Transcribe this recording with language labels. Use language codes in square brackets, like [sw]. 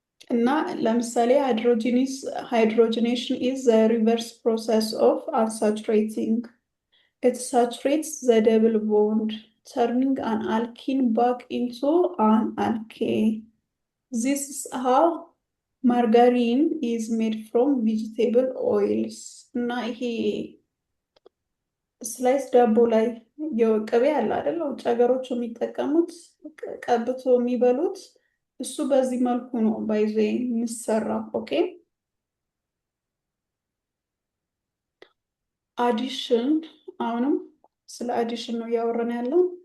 [am] እና ለምሳሌ [en] ሃይድሮጂኔሽን ኢዝ ዘ ሪቨርስ ፕሮሰስ ኦፍ አንሳቹሬቲንግ ኢት ሳቹሬትስ ዘ ደብል ቦንድ turning an alkene back into an alkane. This is how margarine is made from vegetable oils. [am] እና ይሄ ስላይስ ዳቦ ላይ የቅቤ አለ አይደል? ውጭ ሀገሮች የሚጠቀሙት ቀብቶ የሚበሉት እሱ በዚህ መልኩ ነው ባይዘ የሚሰራው። ኦኬ አዲሽን አሁንም ስለ አዲሽን ነው እያወራን ያለው።